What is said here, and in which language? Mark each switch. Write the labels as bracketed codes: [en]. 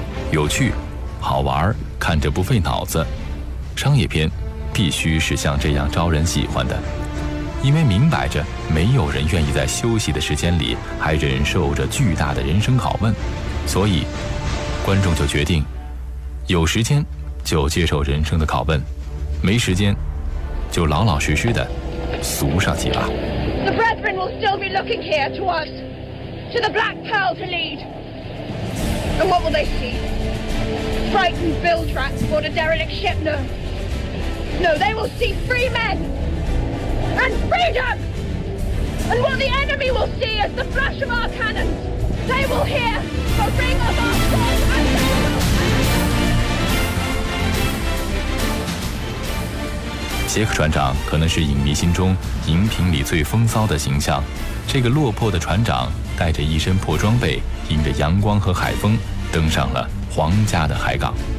[zh] 有趣、好玩、看着不费脑子，商业片必须是像这样招人喜欢的，因为明摆着没有人愿意在休息的时间里还忍受着巨大的人生拷问，所以观众就决定有时间就接受人生的拷问，没时间就老老实实的俗上几把。 [en] The brethren will still be looking here to us, to the black pearl to lead. And what will they see? Frightened bilge rats aboard a derelict ship? No, they will see free menAnd freedom! And what the enemy will see is the flash of our cannons. They will hear the ring of our swords and [zh] 杰克船长可能是影迷心中荧屏里最风骚的形象，这个落魄的船长带着一身破装备，迎着阳光和海风登上了皇家的海港。